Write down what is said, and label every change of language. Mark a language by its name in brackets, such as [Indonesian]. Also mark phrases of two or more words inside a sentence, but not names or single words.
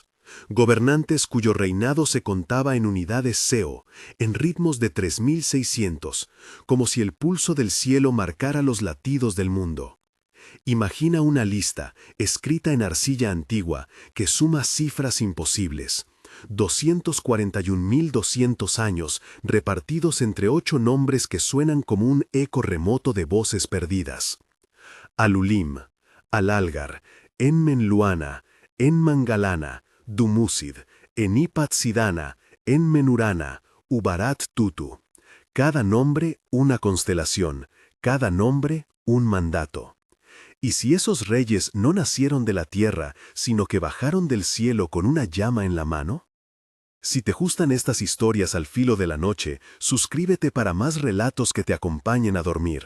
[Spanish] Gobernantes cuyo reinado se contaba en unidades seo, en ritmos de 3600, como si el pulso del cielo marcara los latidos del mundo. Imagina una lista, escrita en arcilla antigua, que suma cifras imposibles. 241.200 años repartidos entre 8 nombres que suenan como un eco remoto de voces perdidas. Alulim, Alalgar, Enmenluana, Enmangalana, Dumusid, Enipat-Sidana, Enmenurana, Ubarat Tutu. Cada nombre una constelación, cada nombre un mandato. ¿Y si esos reyes no nacieron de la tierra, sino que bajaron del cielo con una llama en la mano? Si te gustan estas historias al filo de la noche, suscríbete para más relatos que te acompañen a dormir.